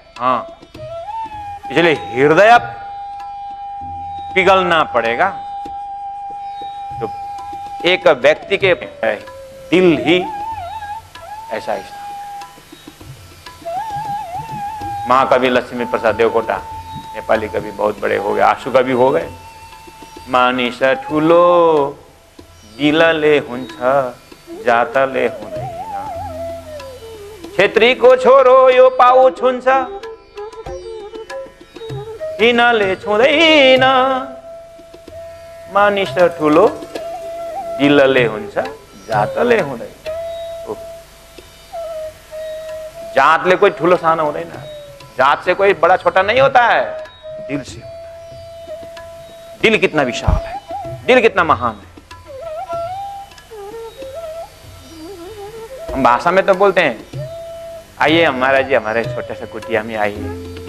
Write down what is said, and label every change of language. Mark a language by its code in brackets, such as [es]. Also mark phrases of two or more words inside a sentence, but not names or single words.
[hi] हाँ, इसलिए हृदय पिघलना पड़ेगा। तो एक व्यक्ति के दिल ही ऐसा ही। महाकवि लक्ष्मी प्रसाद देवकोटा, नेपाली कवि बहुत बड़े हो गए, आशु कवि हो गए। [ne] मानिस ठुलो दिलले हुन्छ, जातले हुँदैन। छेत्रीको छोरो यो पाउ छुन्छ, हिनले छुँदैन। मानिस ठुलो दिलले हुन्छ, जातले हुँदैन। जातले कोई ठुलो सानो हुँदैन, [hi] जात से कोई बड़ा छोटा नहीं होता है, दिल से होता है। दिल कितना विशाल है, दिल कितना महान है। हम भाषा में तो बोलते हैं आइए महाराज जी हमारे छोटे से कुटिया में आइए।